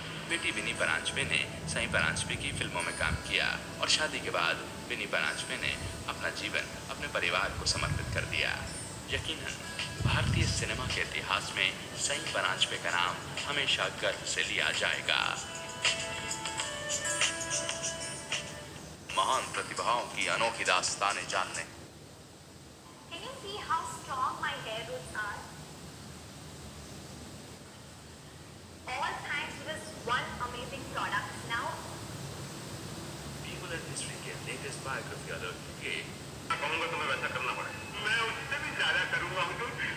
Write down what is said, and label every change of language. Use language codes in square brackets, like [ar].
[hi] बेटी विनी परांजपे ने साई परांजपे की फिल्मों में काम किया और शादी के बाद विनी परांजपे ने अपना जीवन अपने परिवार को समर्पित कर दिया। यकीनन भारतीय सिनेमा के इतिहास में साई परांजपे का नाम हमेशा गर्व से लिया जाएगा। महान प्रतिभाओं की अनोखी दास्तानें जानने [en] Can you see how strong my hair roots are? All thanks to this one amazing product. Now, [hi] people and history के लेटेस्ट बायोग्राफी अलर्ट के कहूंगा तुम्हें वैसा करना पड़ेगा। मैं उससे भी ज्यादा करूंगा हुजूर।